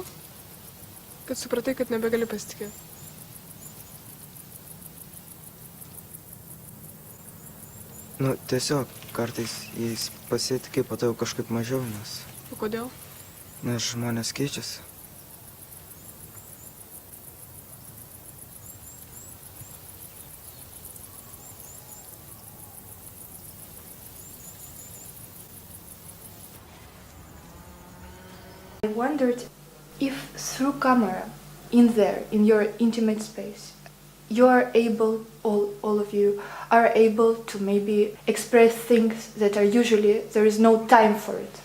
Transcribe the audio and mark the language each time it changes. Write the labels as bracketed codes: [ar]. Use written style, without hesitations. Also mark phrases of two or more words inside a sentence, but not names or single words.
[lt] Kad supratai, kad nebegali pasitikėti? Nu, tiesiog, kartais jais pasitikai, po to jau kažkaip mažiau, nes... O kodėl? Nes žmonės keičiasi. [en] I wondered if through camera, in there, in your intimate space, you are able, all of you, are able to maybe express things that are usually, there is no time for it.